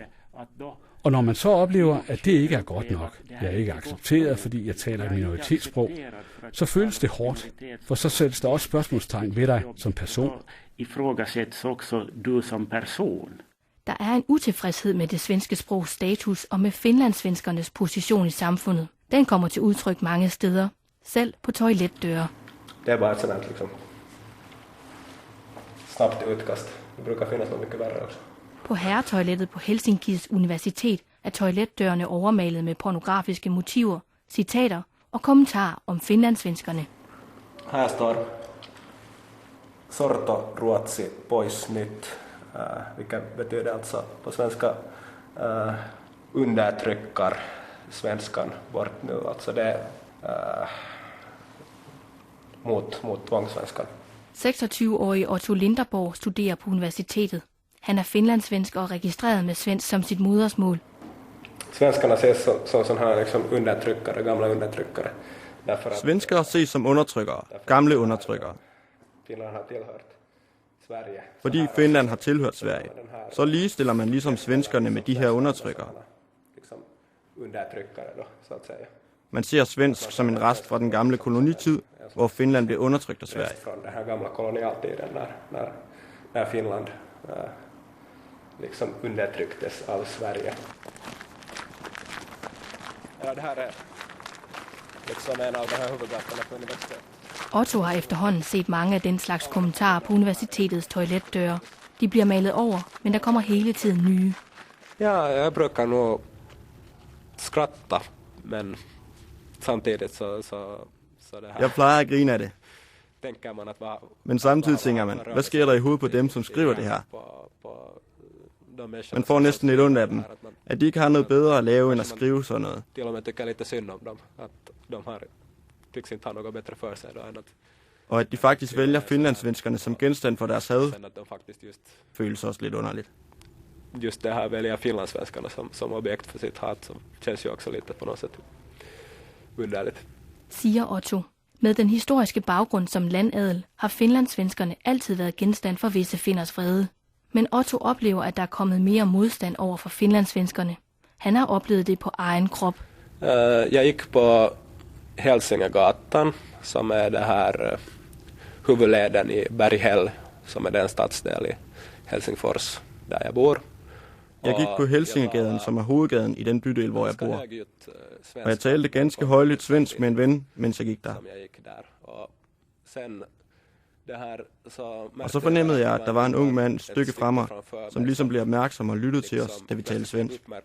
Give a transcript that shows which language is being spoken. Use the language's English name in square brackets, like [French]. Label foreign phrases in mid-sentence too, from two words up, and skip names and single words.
[Danish] Og når man så oplever, at det ikke er godt nok, jeg er ikke accepteret, fordi jeg taler et minoritetssprog, så føles det hårdt, for så sættes der også spørgsmålstegn ved dig som person. [Swedish] Ifrågasätts også du som person. [Danish] Der er en utilfredshed med det svenske sprogs status og med finlandssvenskernes position i samfundet. Den kommer til udtryk mange steder, selv på toiletdøre. [Swedish] Det er bare et sådant liksom snabbt utkast. Det brukar finnas något mycket värre också. [Danish] På herretoilettet på Helsinkis Universitet er toiletdørene overmalet med pornografiske motiver, citater og kommentarer om finlandssvenskerne. [Swedish] Här står [Finnish] sorto ruotsi pois nyt, [Swedish] vilket betyder alltså på svenska undertrycker svenskan bort nu. Alltså det mot tvångssvenskan. [Danish] 26-årige Otto Linderborg studerer på universitetet. Han er finlandssvensk og registreret med svensk som sit modersmål. [Swedish] Svenskarna ses som sån här liksom undertryckare, gamla undertryckare. [Danish] Svenskere ses som undertrykkere, gamle undertrykkere. Finland har tilhørt Sverige. Fordi Finland har tilhørt Sverige, så ligestiller man ligesom svenskerne med de her undertrykkere. Man ser svensk som en rest fra den gamle kolonitid, hvor Finland blev undertrykt af Sverige. [Swedish] Från den här gamla kolonialtiden när Finland liksom undertrycktes av Sverige. Ja, det här är liksom en av de här huvudgatorna på universitetet. [Danish] Otto har efterhånden set mange af den slags kommentarer på universitetets toiletdøre. De bliver malet over, men der kommer hele tiden nye. [Swedish] Ja, jag brukar nog skratta, men samtidigt så det här. [Danish] Jeg plejer at grine af det. [Swedish] Tänker man att [Danish] men samtidig tænker man, hvad sker der i hovedet på dem, som skriver det her? Man får næsten lidt ondt af dem, at de ikke har noget bedre at lave end at skrive sådan noget. [Swedish] Till och med tycker lite synd om dem, att de har tycks inte ha något bättre för sig då än att. [Danish] Og at de faktisk vælger finlandssvenskerne som genstand for deres had, føles også lidt underligt. [Swedish] Just det här välja finlandssvenskarna som objekt för sitt hat, som känns ju också lite på något sätt underligt. [Danish] Siger Otto. Med den historiske baggrund som landadel har finlandssvenskerne altid været genstand for visse finners vrede. Men Otto oplever, at der er kommet mere modstand over for finlandssvenskerne. Han har oplevet det på egen krop. [Swedish] Jag gick på Helsingegatan, som är det här huvudleden i Berghäll, som är den stadsdel i Helsingfors där jag bor. [Danish] Jeg gik på Helsingegaden, som er hovedgaden i den bydel, hvor jeg bor. Og jeg talte ganske højlydt svensk med en ven, mens jeg gik der. Og så fornemmede jeg, at der var en ung mand et stykke fra mig, som ligesom blev opmærksom og lyttede til os, da vi talte svensk.